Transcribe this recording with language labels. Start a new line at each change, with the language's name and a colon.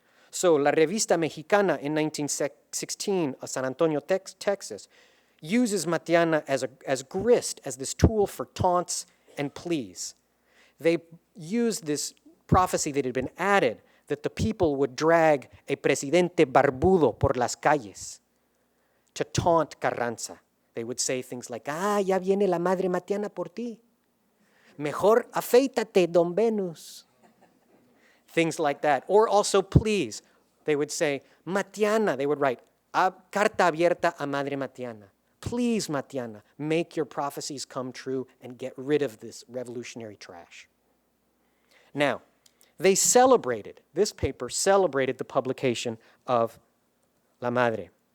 English: So La Revista Mexicana in 1916, San Antonio, Texas, uses Matiana as grist, as this tool for taunts and pleas. They used this prophecy that had been added, that the people would drag a
Spanish: presidente barbudo por las calles
English: to taunt Carranza.
Spanish: They would say things like, ya viene la Madre Matiana por ti. Mejor afeítate, Don Venus.
English: Things like that. Or also pleas. They would say, Matiana, they would write,
Spanish: carta abierta a Madre Matiana.
English: Please, Matiana, make your prophecies come true and get rid of this revolutionary trash. Now, this paper celebrated the publication of La Madre.